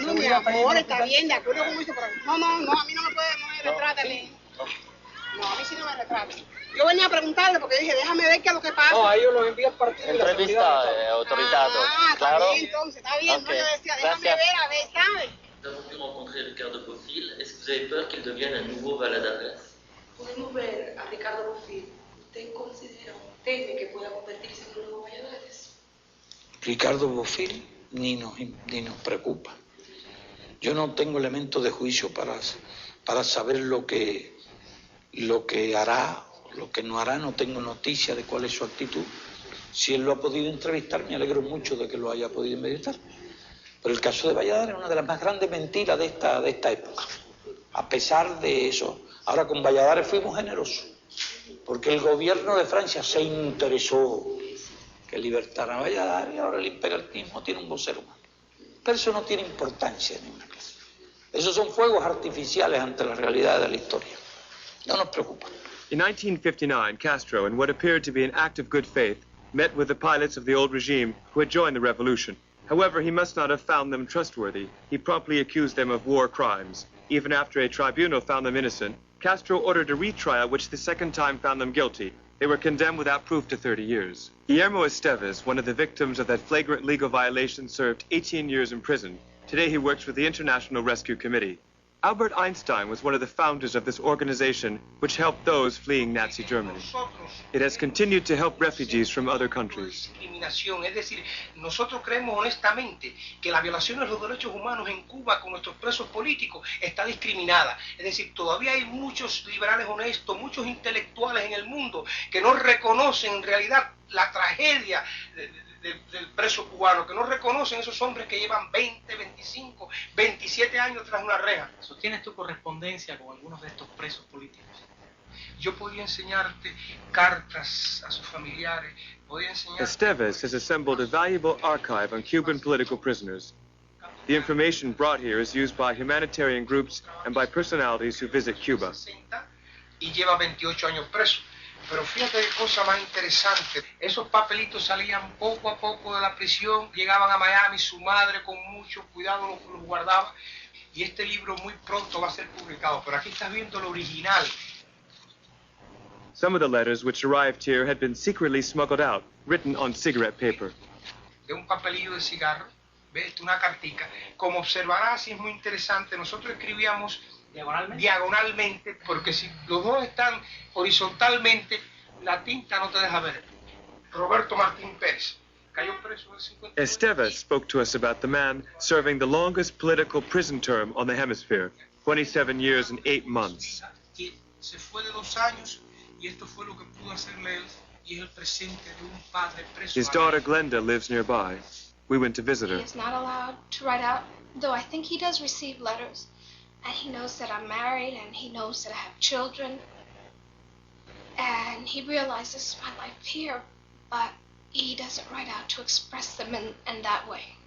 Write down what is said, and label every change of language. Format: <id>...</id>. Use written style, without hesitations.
<es>No, mi amor, está bien, de acuerdo con eso, pero no, a mí no me retraten. No, a mí sí no me retraten. Yo venía a preguntarle porque dije, déjame ver qué es lo que pasa. No, a ellos los envía al partido. Entrevista autorizado. Claro. Está bien, entonces, está bien. Okay. No, yo decía, déjame ver, a ver, ¿sabes?</es> <fr>Nous avons pu rencontrer Ricardo Bofill. Est-ce que vous avez peur qu'il devienne un nouveau Valladares?</fr> <es>Podemos ver a Ricardo Bofill. ¿Usted considera o teme que pueda convertirse en un nuevo Valladares? Ricardo Bofill ni nos preocupa. Yo no tengo elementos de juicio para saber lo que hará, lo que no hará. No tengo noticia de cuál es su actitud. Si él lo ha podido entrevistar, me alegro mucho de que lo haya podido entrevistar. Pero el caso de Valladares es una de las más grandes mentiras de esta época. A pesar de eso, ahora con Valladares fuimos generosos, porque el gobierno de Francia se interesó que libertara a Valladares y ahora el imperialismo tiene un vocero más. Pero eso no tiene importancia en ninguna clase. Esos son fuegos artificiales ante la realidad de la historia. No nos preocupa.</es> <en>In 1959, Castro, in what appeared to be an act of good faith, met with the pilots of the old regime who had joined the revolution. However, he must not have found them trustworthy. He promptly accused them of war crimes. Even after a tribunal found them innocent, Castro ordered a retrial which the second time found them guilty. They were condemned without proof to 30 years. Guillermo Esteves, one of the victims of that flagrant legal violation, served 18 years in prison. Today he works with the International Rescue Committee. Albert Einstein was one of the founders of this organization which helped those fleeing Nazi Germany. It has continued to help refugees from other countries.</en> <es>Es decir, nosotros creemos honestamente que la violación de los derechos humanos en Cuba con nuestros presos políticos está discriminada. Es decir, todavía hay muchos liberales honestos, muchos intelectuales en el mundo que no reconocen en realidad la tragedia del preso cubano, que no reconocen esos hombres que llevan 20, 25, 27 años tras una reja. ¿Sostienes tu correspondencia con algunos de estos presos políticos? Yo podía enseñarte cartas a sus familiares, podía enseñarte...</es> <en>Esteves has assembled a valuable archive on Cuban political prisoners. The information brought here is used by humanitarian groups and by personalities who visit Cuba.</en> <es>Y lleva 28 años preso. Pero fíjate qué cosa más interesante. Esos papelitos salían poco a poco de la prisión, llegaban a Miami, su madre con mucho cuidado los guardaba. Y este libro muy pronto va a ser publicado. Pero aquí estás viendo lo original.</es> <en>Some of the letters which arrived here had been secretly smuggled out, written on cigarette paper.</en> <es>De un papelillo de cigarro, ves, una cartica. Como observarás, y es muy interesante, nosotros escribíamos diagonalmente, porque si los dos están horizontalmente, la tinta no te deja ver. Roberto Martín Pérez cayó preso en el 50.</es> <en>Esteves spoke to us about the man serving the longest political prison term on the hemisphere, 27 years and 8 months.</en> <es>Se fue de 2 años Y esto fue lo que pudo hacerle él, y es el presente de un padre preso.</es> <en>His daughter Glenda lives nearby. We went to visit her. He is not allowed to write out, though I think he does receive letters. And he knows that I'm married, and he knows that I have children. And he realizes my life here, but he doesn't write out to express them in that way.</en>